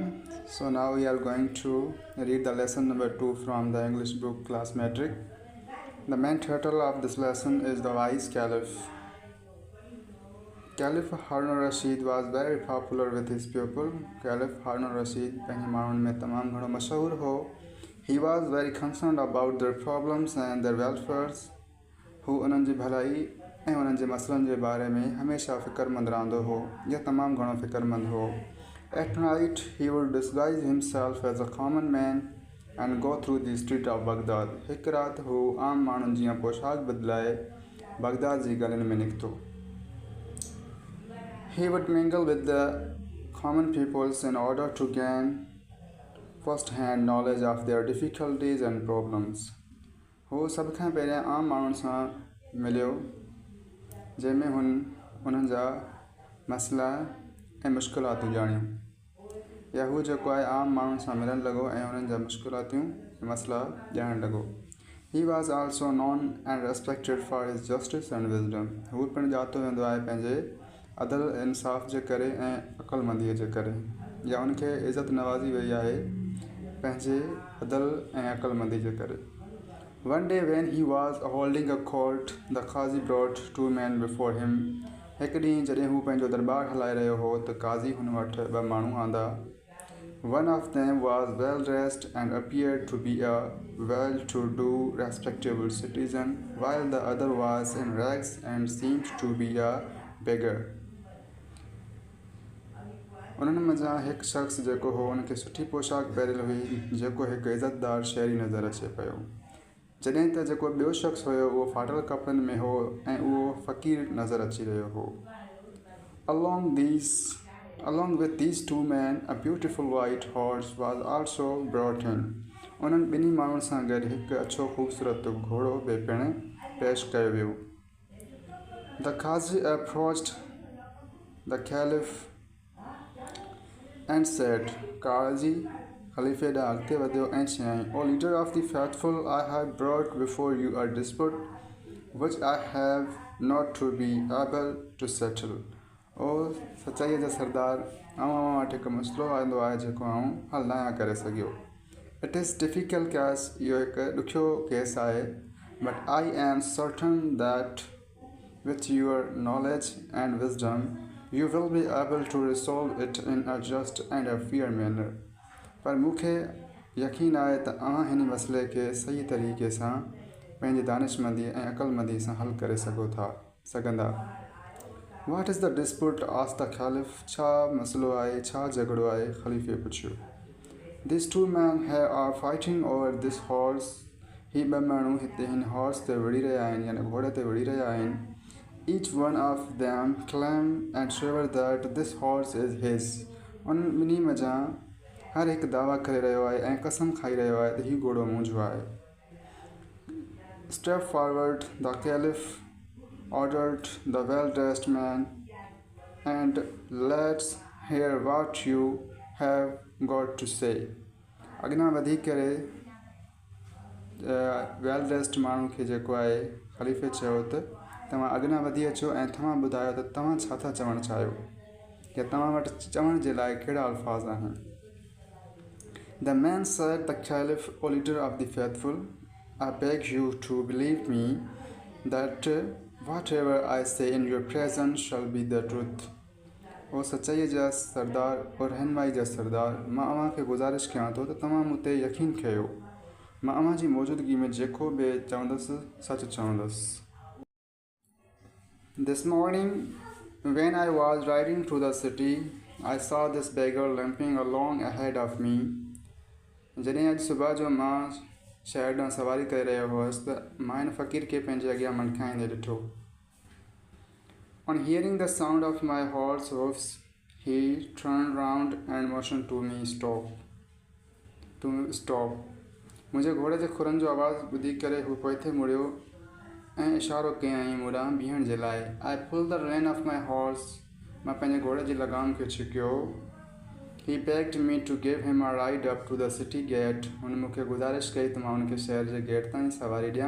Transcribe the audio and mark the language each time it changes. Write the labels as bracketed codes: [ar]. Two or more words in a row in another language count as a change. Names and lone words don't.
[en] So now we are going to read the lesson number 2 from the English book Class Metric. The main title of this lesson is The Wise Caliph. Caliph Harun al-Rashid was very popular with his pupil. [sd] Caliph Harun al-Rashid पंहिंजे माण्हुनि में तमामु घणो मशहूर हो. [en] He was very concerned about their problems and their welfares. [sd] हू उन्हनि जी भलाई ऐं उन्हनि जे मसइलनि जे बारे में हमेशह फ़िक्रमंद रहंदो हो या तमामु घणो फ़िक्रमंद हो. [en] At night, he would disguise himself as a common man and go through the street of Baghdad. [sd] हिकु राति हू आम माण्हुनि जीअं पोशाक बदिलाए बगदाद जी गलियुनि में निकितो. [en] He would mingle with the common peoples in order to gain first-hand knowledge of their difficulties and problems. [sd] हू सभ खां पहिरियां आम माण्हुनि सां मिलियो जंहिंमें उन्हनि जा मसइला ऐं मुश्किलातूं ॼाणियूं या हू जेको आहे आम माण्हुनि सां मिलणु लॻो ऐं उन्हनि जा मुश्किलातूं मसइला ॼाणणु लॻो. [en] He was also known and respected for his justice and wisdom. [sd] हू पिणु ॼातो वेंदो आहे पंहिंजे अदल इंसाफ़ जे करे ऐं अक़लमंदीअ जे करे या उनखे इज़त नवाज़ी वई आहे पंहिंजे अदल ऐं अक़लमंदी जे करे. [en] One day when he was holding a court, the Qazi brought two men before him. [sd] हिकु ॾींहुं जॾहिं हू पंहिंजो दरबार हलाए रहियो हो त काज़ी हुन वटि ॿ माण्हू आंदा. [en] One of them was well dressed and appeared to be a well-to-do, respectable citizen, while the other was in rags and seemed to be a beggar. [sd] उन्हनि मंझां हिकु शख़्स जेको हो उनखे सुठी पोशाक पहिरियल हुई जेको हिकु इज़तदार शहरी नज़र अचे पियो जॾहिं त जेको ॿियो शख़्स हुयो उहो फाटल कपिड़नि में हो ऐं उहो फ़क़ीर नज़र अची रहियो हो. [en] Along with these two men, a beautiful white horse was also brought in. [sd] उन्हनि ॿिन्ही माण्हुनि सां गॾु हिकु अछो ख़ूबसूरत घोड़ो बि पिणु पेश कयो वियो. [en] The Qazi approached the Caliph and said, [sd] Qazi ख़लीफ़े ॾांहुं अॻिते वधियो ऐं चयाईं, [en] O leader of the faithful, I have brought before you a dispute which I have not to be able to settle. [sd] ओ सचाईअ जा सरदार, आउं वटि हिकु मसइलो आंदो आहे जेको आउं हल न आहियां करे सघियो. [en] It is difficult case, [sd] इहो हिकु ॾुखियो केस आहे, [en] but I am certain that with your knowledge and wisdom you will be able to resolve it in a just and a fair manner. [sd] पर मूंखे यकीन आहे त अव्हां हिन मसइले खे सही तरीक़े सां पंहिंजी दानिशमंदी ऐं अक़लमंदी सां हल करे सघंदा. [en] What is the dispute? asked the Caliph. [sd] छा मसइलो आहे, छा झगड़ो आहे? ख़लीफ़े पुछियो. [en] These two men here are fighting over this horse. [sd] ही ॿ माण्हू हिते हिन हॉर्स ते विड़ी रहिया आहिनि यानी घोड़े ते विड़ी रहिया आहिनि. [en] Each one of them claim and swear that this horse is his. [sd] उन ॿिन्ही मंझां हर हिकु दावा करे रहियो आहे ऐं कसम खाई रहियो आहे त हीउ घोड़ो मुंहिंजो आहे. [en] Step forward, the Caliph ordered the well-dressed man, and let's hear what you have got to say. [sd] अॻियां वधी करे [en] well dressed [sd] माण्हू खे जेको आहे ख़लीफ़े चयो त तव्हां अॻियां वधी अचो ऐं तव्हां ॿुधायो त तव्हां छा था चवणु चाहियो या तव्हां वटि चवण जे लाइ कहिड़ा अल्फाज़ आहिनि. [en] The man said, the Caliph, O leader of the faithful, I beg you to believe me that whatever I say in your presence shall be the truth. [sd] ओ सचाईअ जा सरदार और रहनुमाई जा सरदार, मां अव्हां खे गुज़ारिश कयां थो त तव्हां मूं ते यकीन कयो. मां अव्हां जी मौजूदगी में जेको बि चवंदुसि सच चवंदुसि. [en] This morning, when I was riding through the city, I saw this beggar limping along ahead of me. [sd] जॾहिं अॼु सुबुह जो मां शहर ॾांहुं सवारी करे रहियो हुअसि त मां हिन फ़क़ीर खे पंहिंजे अॻियां मनखाईंदे ॾिठो. [en] On hearing the sound of my horse's hoofs, he turned round and motioned to me to stop. [sd] मुंहिंजे घोड़े जे खुरनि जो आवाज़ु ॿुधी करे हू पोइते मुड़ियो ऐं इशारो कयईं मूं ॾांहुं बीहण जे लाइ. [en] I pulled the rein of my horse. [sd] मां पंहिंजे घोड़े जी लगाम खे छिकियो. [en] He begged me to give him a ride up to the city gate. [sd] हुन मूंखे गुज़ारिश कई त मां हुनखे शहर जे गेट ताईं सवारी ॾियां.